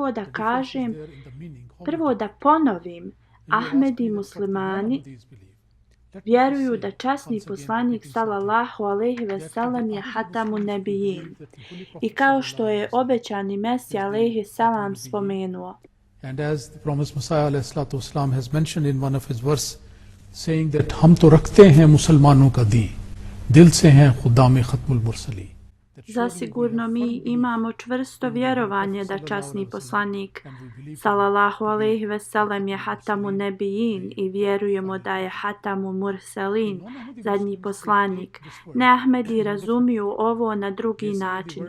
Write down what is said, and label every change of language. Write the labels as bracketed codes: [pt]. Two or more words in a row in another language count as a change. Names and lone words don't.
[bs] Prvo da ponovim, Ahmedi muslimani vjeruju da časni poslanik [ar] صلى الله عليه وسلم [bs] je [ar] خاتم النبيين. [bs] I kao što je obećani Mesija [ar] عليه السلام [bs] spomenuo. [en] And as the promised Messiah [ar] عليه الصلاة والسلام [en] has mentioned in one of his verse, saying that [ur] ہم تو رکھتے ہیں مسلمانوں کا دیں، دل سے ہیں خدام ختم المرسلیں. [bs] Zasigurno mi imamo čvrsto vjerovanje da časni poslanik [ar] صلى الله عليه وسلم [bs] je [ar] خاتم النبيين [bs] i vjerujemo da je [ar] خاتم المرسلين, [bs] zadnji poslanik. Ne Ahmedi razumiju ovo na drugi način.